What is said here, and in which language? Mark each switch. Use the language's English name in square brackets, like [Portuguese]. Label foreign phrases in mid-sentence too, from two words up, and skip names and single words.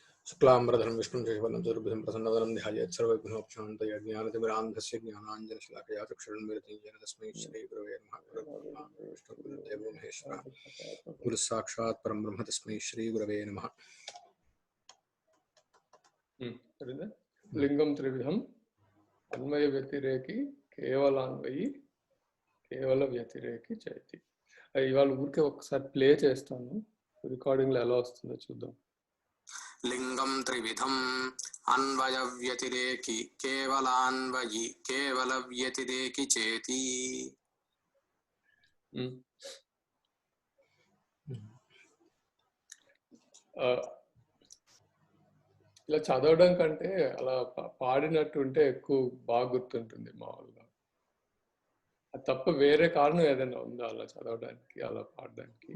[Sanskrit] शुक्लाम्बरधरं विष्णुं शशिवर्णं चतुर्भुजं प्रसन्नवदनं ध्यायेत् सर्वविघ्नोपशान्तये ज्ञानतिमिरान्धस्य ज्ञानाञ्जनशलाकया चक्षुरुन्मिलितं येन तस्मै श्रीगुरवे नमः। गुरुर्ब्रह्मा गुरुर्विष्णुः गुरुर्देवो महेश्वरः गुरुः साक्षात् परं ब्रह्म तस्मै श्रीगुरवे नमः। लिंगम त्रिविधम अन्वय व्यतिरेकी కేవలాన్వయి కేవల వ్యతిరేకి చైతి. [Telugu] ఇవాళ ఊరికే ఒకసారి ప్లే చేస్తాను, రికార్డింగ్ లో ఎలా వస్తుందో చూద్దాం. [Sanskrit] लिंगम त्रिविधम अन्वय व्यतिरेकी केवलान्वयी केवल व्यतिरेकी चेति. [Telugu] ఇలా చదవడం కంటే అలా పాడినట్టు ఉంటే ఎక్కువ బాగా గుర్తుంటుంది మామూలుగా. అది తప్ప వేరే కారణం ఏదైనా ఉందా అలా చదవడానికి, అలా పాడడానికి?